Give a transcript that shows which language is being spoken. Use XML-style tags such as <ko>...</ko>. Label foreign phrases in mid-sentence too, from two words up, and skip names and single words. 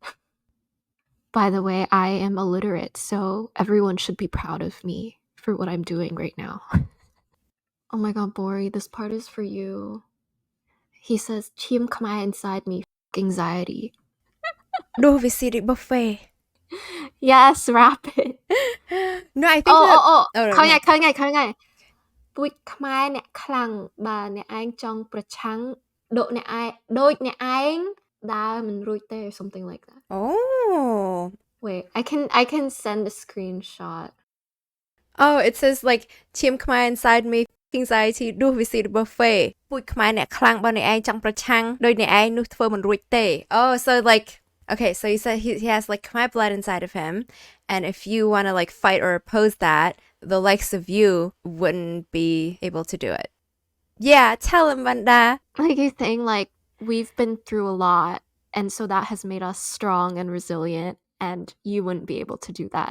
<en>By the way, I am illiterate, so everyone should be proud of me for what I'm doing right now. Oh my god, Bori, this part is for you. He says, Chim Khmer inside me, anxiety. No, we see the buffet. Yes, rap it. No, I think that. Oh, Oh no,</en> <th>เขาไง</th> <en>no.</en> <th>เขาไงเขาไง</th> <km>ពូជខ្មែរអ្នកខ្លាំងបើអ្នកឯងចង់ប្រឆាំងដូចអ្នកឯងដើរមិនរួចទេ</km> <en>or something like that. Oh. Wait, I can send a screenshot. Oh, it says like Team Khmer inside me anxiety</en> <km>ដួសវាស៊ីរបស់ Faye ពូជខ្មែរអ្នកខ្លាំងបើអ្នកឯងចង់ប្រឆាំងដោយអ្នកឯងនោះធ្វើមិនរួចទេ</km> <en>Oh, so like okay, so you said he has like Khmer blood inside of him, and if you want to like fight or oppose that, the likes of you wouldn't be able to do it. Yeah, tell him, Vanda. Like you saying like we've been through a lot and so that has made us strong and resilient and you wouldn't be able to do that.</en>